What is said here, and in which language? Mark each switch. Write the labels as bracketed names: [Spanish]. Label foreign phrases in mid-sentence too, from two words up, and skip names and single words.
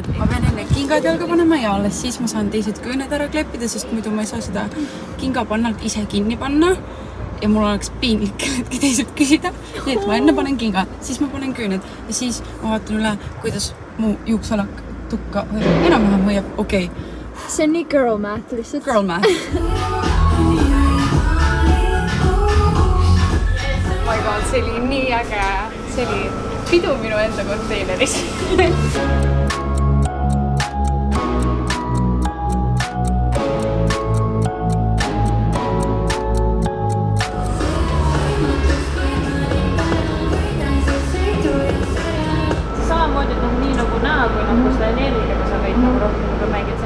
[Estonian] Ma pean enne kingad jalga panema ja alles siis ma saan teised küüned ära kleppida, sest muidu ma ei saa seda kingapannalt ise kinni panna. Ja mul oleks piinlik hetki teised küsida. Nii et ma enne panen kingad, siis ma panen küüned ja siis ma vaatan üle, kuidas mu juuksalak tukka enam-vähem hoiab. Okei. See on nii [English] girl math [Estonian] lihtsalt. [English] Girl math. Oh my god, [Estonian] see oli nii äge. See oli pidu minu enda konteineris. Samamoodi nii nagu näha, kui nagu seda energiaga sa võid nagu rohkem mängida.